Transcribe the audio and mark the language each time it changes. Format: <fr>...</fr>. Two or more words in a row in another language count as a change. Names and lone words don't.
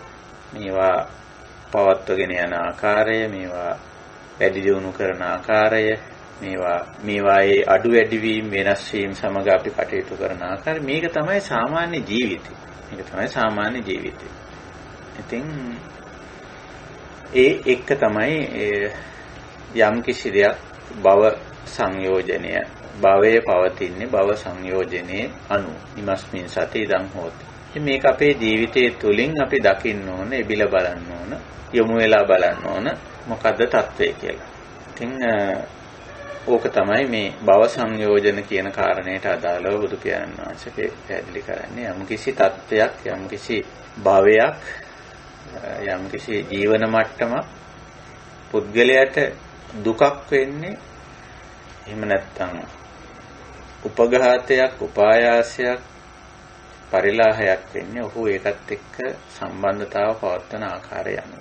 <si>මේවා පවත්වගෙන යන ආකාරය, මේවා වැඩි දියුණු කරන ආකාරය, මේවායේ අඩු වැඩි වීම වෙනස් වීම සමග අපි කටයුතු කරන ආකාරය, මේක තමයි සාමාන්‍ය ජීවිතය. මේක තමයි සාමාන්‍ය ජීවිතය. ඉතින් ඒ එක්ක තමයි යම් කිසි දෙයක් භව සංයෝජනය, භවයේ පවතින්නේ භව සංයෝජනයේ අනුව.</si> <pi>ඉමස්මින් සති ඉදං හෝති.</pi> <si>ඉතින් මේක අපේ ජීවිතයේ තුලින් අපි දකින්න ඕන, එබිලා බලන්න ඕන, යොමු වෙලා බලන්න ඕන මොකද්ද தත්වය කියලා. ඉතින් ඕක තමයි මේ භව සංයෝජන කියන කාරණයට අදාළව බුදු පියාණන් වහන්සේ පැහැදිලි කරන්නේ. යම්කිසි தත්වයක්, යම්කිසි භවයක්, යම්කිසි ජීවන මට්ටමක් පුද්ගලයාට දුකක් වෙන්නේ එහෙම නැත්නම් උපඝාතයක්, උපායාසයක්, පරිලාහයක් වෙන්නේ ඔහු ඒකත් එක්ක සම්බන්ධතාව පවත්වන ආකාරය අනුව.</si>